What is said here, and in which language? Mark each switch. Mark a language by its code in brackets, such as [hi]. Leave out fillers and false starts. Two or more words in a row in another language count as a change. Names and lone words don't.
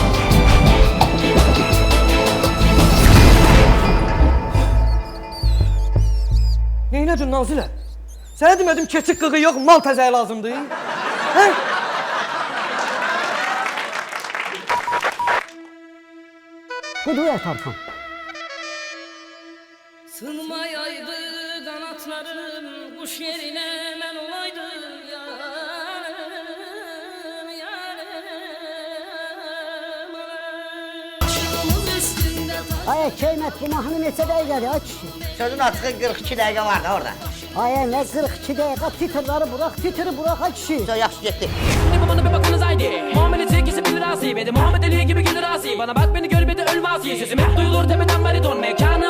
[az] Neynədin Nazilə? Sənə demədim keçik qığı yox, mal təzəyi lazımdır. Hə? Budur Ertarkan. [tr] Sığmayaydı kanatlarım kuş yerine ben olaydım yarım yarım başımız üstünde [az] Ay Keymet bu mahnı neçə dəqiqədir aç. Sözün açığı 42 dəqiqə var da orada. Ay ne 42 dəqiqə titrları bırak, titri bırak aç kişi. Söz yaxşı getdi. [tr] Bana bir bakınız haydi Muhammed çekisi bilir asi Beni Muhammed Ali gibi gelir asi Bana bak beni gör bir de ölme asi Sesim hep duyulur tepeden bariton